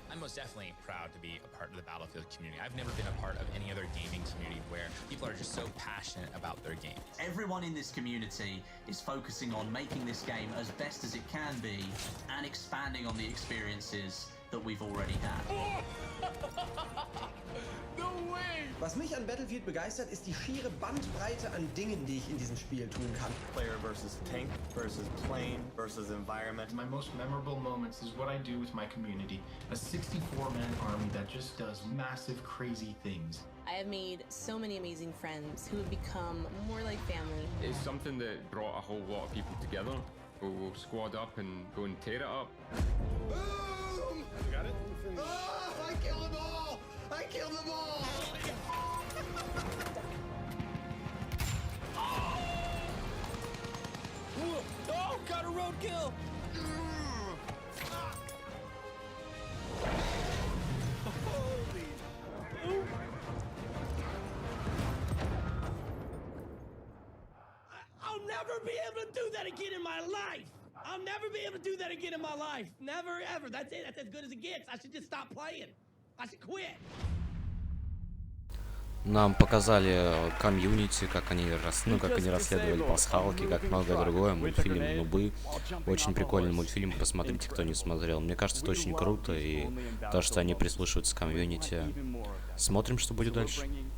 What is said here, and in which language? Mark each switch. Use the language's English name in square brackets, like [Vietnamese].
[English] I'm most definitely proud to be a part of the Battlefield community. I've never been a part of any other gaming community where people are just so passionate about their game. Everyone in this community is focusing on making this game as best as it can be and expanding on the experiences that we've already had. No way! [German] Was mich an Battlefield begeistert, ist die schiere Bandbreite an Dingen, die ich in diesem Spiel tun kann. [English] Player versus tank versus plane versus environment. My most memorable moments is what I do with my community. A 64-man army that just does massive, crazy things. I have made so many amazing friends who have become more like family. It's something that brought a whole lot of people together. We'll squad up and go and tear it up. Boom! You got it? Oh, I killed them all! I killed them all! Oh, got a roadkill! I'll never be able to do that again in my life! I'll never be able to do that again in my life! Never, ever! That's it! That's as good as it gets! I should just stop playing! I should quit! [Russian] Нам показали комьюнити, как они расследовали пасхалки, как многое другое, мультфильм «Нубы». Очень прикольный мультфильм, посмотрите, кто не смотрел. Мне кажется, это очень круто, и то, что они прислушиваются к комьюнити. Смотрим, что будет дальше.